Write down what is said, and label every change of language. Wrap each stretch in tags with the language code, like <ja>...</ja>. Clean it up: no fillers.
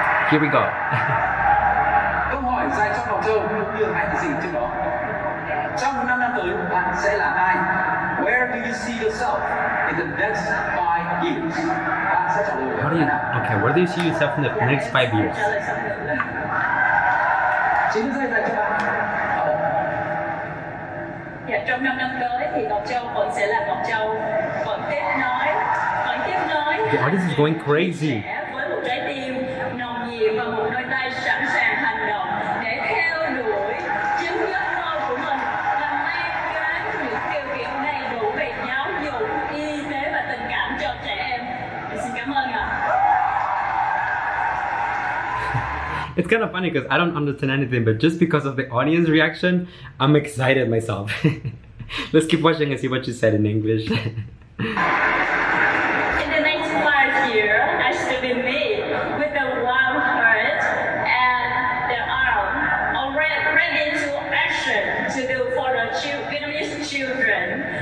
<vi>chúc mừng Nguyễn Thị Ngọc Châu.</vi> <en>Here we go.</en> <vi>Câu hỏi dành cho Ngọc Châu cũng như hai thí sinh trước đó. Trong 5 năm tới, bạn sẽ là ai?</vi> <en>Where do you see yourself in the next 5 years?</en> <vi>Bạn sẽ trả lời.</vi> <en>Where do you see yourself in the next 5 years?</en> <vi>90 giây dành cho bạn. Dạ, trong 5 năm tới thì Ngọc Châu vẫn sẽ là Ngọc Châu, vẫn tiếp nối.</vi> <en>The audience is going crazy.</en> <vi>Với một trái tim nồng nhiệt và một đôi tay sẵn sàng hành động để theo đuổi chính giấc mơ của mình và mang đến những điều kiện đầy đủ về giáo dục, y tế và tình cảm cho trẻ em. Xin cảm ơn ạ.</vi> <en>It's kind of funny because I don't understand anything, but just because of the audience reaction, I'm excited myself. Let's keep watching and see what she said in English. In the next 5 years, I still be me with the warm heart and the arm already ready to action to do for the Vietnamese children.</en>